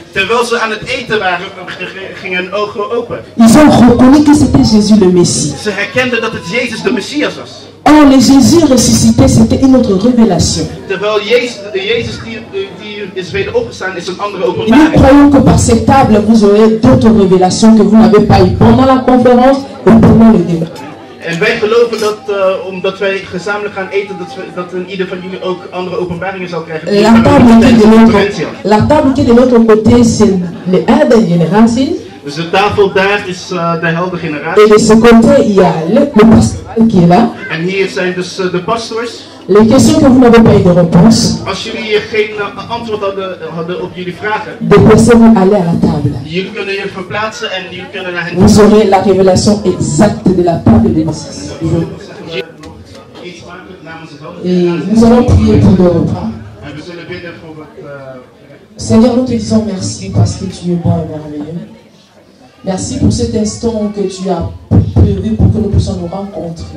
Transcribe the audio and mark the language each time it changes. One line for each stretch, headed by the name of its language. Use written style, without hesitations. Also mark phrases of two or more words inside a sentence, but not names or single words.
French: Ils ont reconnu que c'était Jésus le Messie. Or, le Jésus ressuscité, c'était une autre révélation. Nous croyons que par cette table, vous aurez d'autres révélations que vous n'avez pas eues pendant la conférence et pendant le débat.
Dutch: En wij geloven dat omdat wij gezamenlijk gaan eten, dat ieder van jullie ook andere openbaringen zal krijgen.
French: La table qui est de l'autre côté, c'est le air de génération.
Dutch: Dus de tafel daar is de helder generatie.
French: Et de ce côté, il y a le pastoral qui est là.
Dutch: En hier zijn dus de pastors.
French: Les questions que vous n'avez pas eu de réponse.
Dutch: Als jullie geen antwoord hadden op jullie vragen.
French: Déplacez-vous, allez à la table.
Dutch: Jullie kunnen je verplaatsen en jullie kunnen naar hen.
French: Vous aurez la révélation exacte de la table de Moses. Et nous allons prier pour le repas. Seigneur, nous te disons merci parce que tu es bon et merveilleux. Merci pour cet instant que tu as prévu pour que nous puissions nous rencontrer.